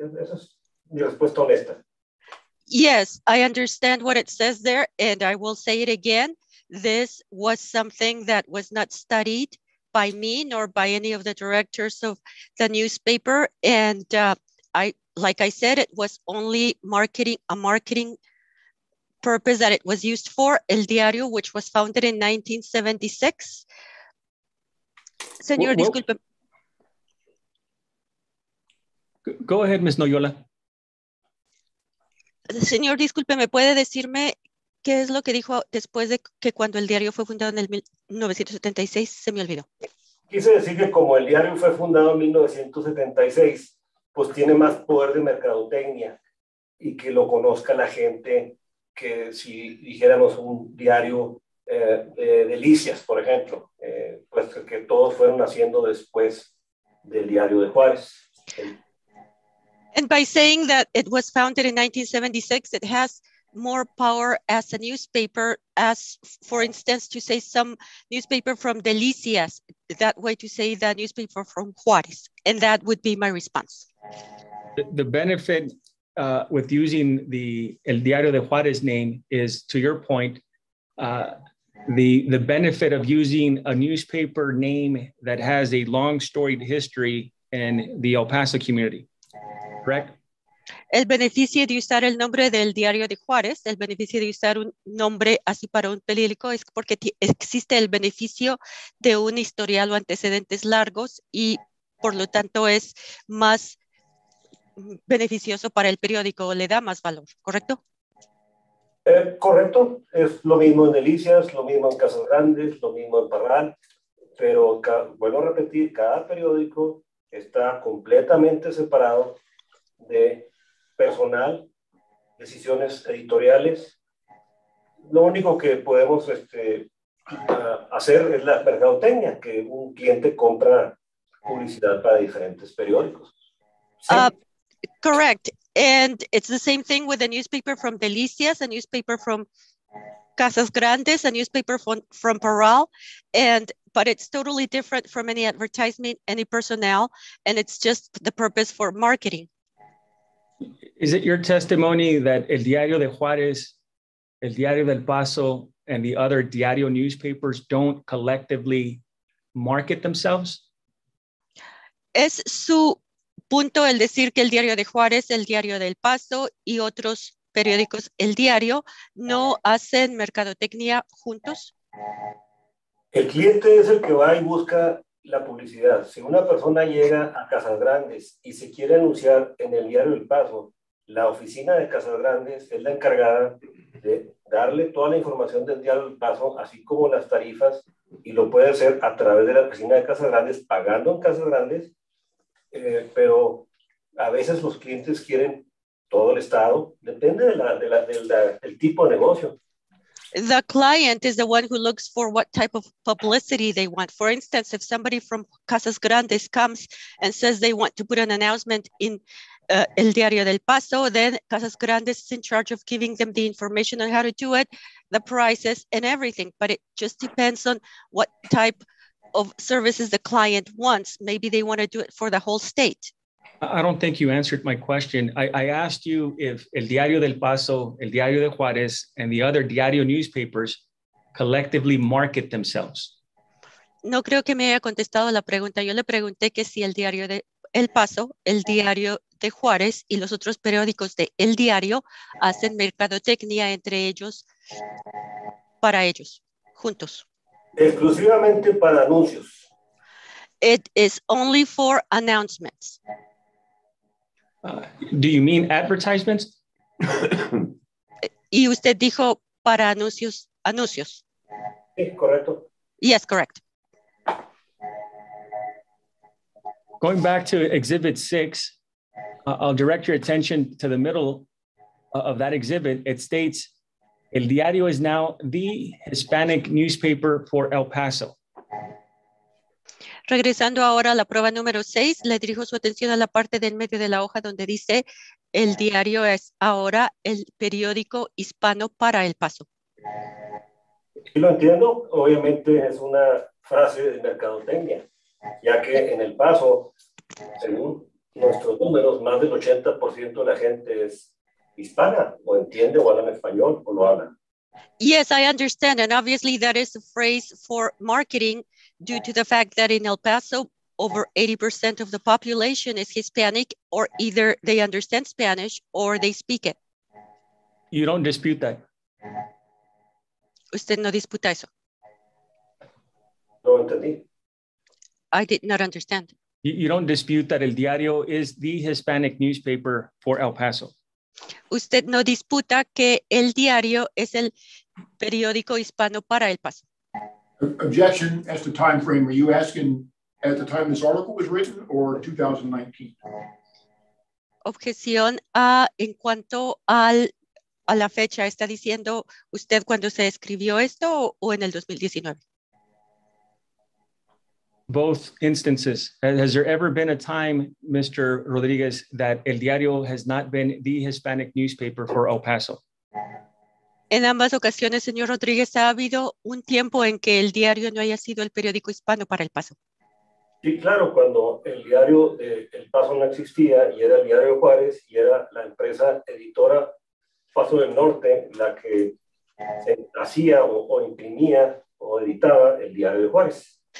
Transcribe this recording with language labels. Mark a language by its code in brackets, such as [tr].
[es] Esa es mi respuesta honesta. [en] Yes, I understand what it says there, and I will say it again. This was something that was not studied by me nor by any of the directors of the newspaper. And like I said, it was only a marketing purpose that it was used for, El Diario, which was founded in 1976. [es] Señor, disculpe. [en] Go ahead, Ms. Noyola. [es] Señor, disculpe, ¿me puede decirme qué es lo que dijo después de que cuando el diario fue fundado en el 1976? Se me olvidó. Quise decir que como el diario fue fundado en 1976, pues tiene más poder de mercadotecnia y que lo conozca la gente que si dijéramos un diario Delicias, por ejemplo, pues que todos fueron naciendo después del Diario de Juárez. [en] And by saying that it was founded in 1976, it has more power as a newspaper as, for instance, to say some newspaper from Delicias, that way to say the newspaper from Juárez. And that would be my response. The benefit with using El Diario de Juárez name is, to your point, the benefit of using a newspaper name that has a long storied history in the El Paso community, correct? [es] El beneficio de usar el nombre del Diario de Juárez, el beneficio de usar un nombre así para un periódico es porque existe el beneficio de un historial o antecedentes largos y por lo tanto es más beneficioso para el periódico, le da más valor, ¿correcto? Correcto, es lo mismo en Delicias, lo mismo en Casas Grandes, lo mismo en Parral, pero vuelvo a repetir, cada periódico está completamente separado de personal, decisiones editoriales. Lo único que podemos hacer es la mercadotecnia, que un cliente compra publicidad para diferentes periódicos. ¿Sí? [en] Correct. And it's the same thing with a newspaper from Delicias, a newspaper from Casas Grandes, a newspaper from Parral, but it's totally different from any advertisement, any personnel, and it's just the purpose for marketing. Is it your testimony that El Diario de Juárez, El Diario del Paso, and the other Diario newspapers don't collectively market themselves? [es] Es su punto el decir que el Diario de Juárez, el Diario del Paso y otros periódicos, el Diario, no hacen mercadotecnia juntos. El cliente es el que va y busca la publicidad. Si una persona llega a Casas Grandes y se quiere anunciar en el Diario del Paso, la oficina de Casas Grandes es la encargada de darle toda la información del Diario del Paso, así como las tarifas, y lo puede hacer a través de la oficina de Casas Grandes, pagando en Casas Grandes, pero a veces los clientes quieren todo el estado, depende del tipo de negocio. [en] The client is the one who looks for what type of publicity they want. For instance, if somebody from Casas Grandes comes and says they want to put an announcement in El Diario del Paso, then Casas Grandes is in charge of giving them the information on how to do it, the prices and everything. But it just depends on what type of services the client wants. Maybe they want to do it for the whole state. I don't think you answered my question. I asked you if El Diario del Paso, El Diario de Juárez, and the other Diario newspapers collectively market themselves. [es] No creo que me haya contestado la pregunta. Yo le pregunté que si el Diario de El Paso, el Diario de Juárez y los otros periódicos de El Diario hacen mercadotecnia entre ellos, para ellos, juntos. Exclusivamente para anuncios. [en] It is only for announcements. Do you mean advertisements? [es] Y usted dijo para anuncios. Sí, correcto. [en] Yes, correct. Going back to Exhibit 6, I'll direct your attention to the middle of that exhibit. It states, El Diario is now the Hispanic newspaper for El Paso. [es] Regresando ahora a la prueba número 6, le dirijo su atención a la parte del medio de la hoja donde dice, El Diario es ahora el periódico hispano para El Paso. Sí lo entiendo, obviamente es una frase de mercadotecnia, ya que en El Paso, según nuestros números, más del 80% de la gente es hispana, o entiende o habla español o lo habla. [en] Yes, I understand, and obviously that is a phrase for marketing due to the fact that in El Paso, over 80% of the population is Hispanic, or either they understand Spanish or they speak it. You don't dispute that? [es] Usted no disputa eso. No entendí. [en] I did not understand. You don't dispute that El Diario is the Hispanic newspaper for El Paso? [es] Usted no disputa que El Diario es el periódico hispano para El Paso. [en] Objection as to time frame. Are you asking at the time this article was written or 2019? [es] Objeción en cuanto al a la fecha, ¿está diciendo usted cuando se escribió esto o en el 2019? [en] Both instances. Has there ever been a time, Mr. Rodriguez, that El Diario has not been the Hispanic newspaper for El Paso? [es] En ambas ocasiones, señor Rodríguez, ¿ha habido un tiempo en que el diario no haya sido el periódico hispano para El Paso? Sí, claro, cuando el diario de El Paso no existía y era el Diario de Juárez y era la empresa editora Paso del Norte la que hacía o imprimía o editaba el Diario de Juárez.